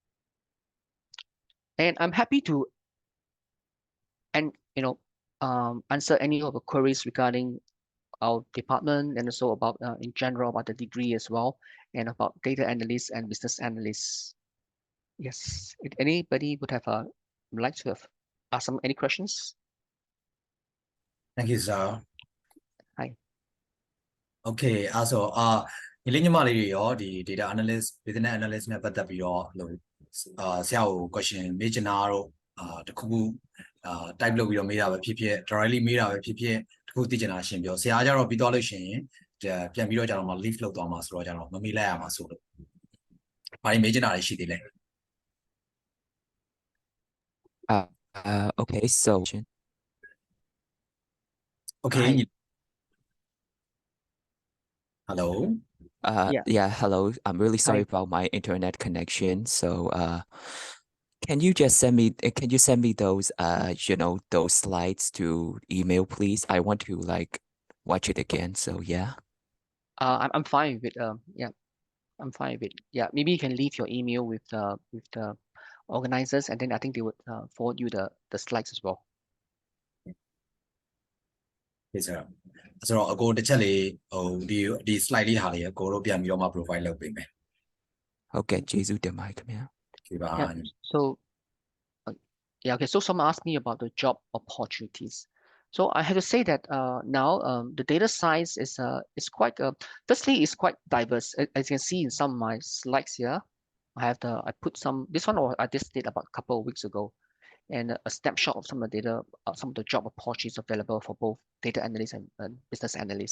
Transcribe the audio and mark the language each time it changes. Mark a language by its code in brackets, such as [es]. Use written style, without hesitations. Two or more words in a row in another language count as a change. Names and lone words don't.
[en] And I'm happy to answer any of the queries regarding our department, and also about in general about the degree as well, and about data analysts and business analysts. Yes, if anybody would like to ask any questions? Thank you, sir. Hi. Okay, also [my] ဒီလေးညီမလေးတွေရောဒီ [en] data analyst business analyst [my] နဲ့ပတ်သက်ပြီးတော့ဆရာကို question မေးချင်တာတော့တခုခုtype လုပ်ပြီးတော့မေးတာပဲဖြစ်ဖြစ် directly မေးတာပဲဖြစ်ဖြစ်တခုသိချင်တာရှင်းပြောဆရာကကြတော့ပြီးသွားလို့ရှိရင်ပြန်ပြီးတော့ကြတော့မှ leave လုပ်သွားမှာဆိုတော့ကြတော့မမေးလိုက်ရမှာဆိုလို့ဘာတွေမေးချင်တာတွေရှိသေးလဲ [en] Okay, so okay Hi. hello yeah, hello. I'm really sorry Hi. about my internet connection. So can you send me those those slides to email, please? I want to like watch it again. So yeah. I'm fine with it. Yeah, I'm fine with it. Yeah, maybe you can leave your email with the organizers, and then I think they would forward you the slides as well. [my] ဒီဆိုတော့အကိုတစ်ချက်လေးဟိုဒီ slide လေးဟာလေးအကိုတို့ပြန်ပြီးတော့မှ provide လုပ်ပေးမယ် Okay, ကျေးဇူးတင်ပါတယ်ခင်ဗျာ ဒီပါ [en] Yeah. So yeah, okay. So someone asked me about the job opportunities. So I have to say that now the data science is quite firstly it's quite diverse. As you can see in some of my slides here, I put some this one or I just did about a couple of weeks ago, and a snapshot of some of the data, some of the job opportunities available for both data analysts and business analysts.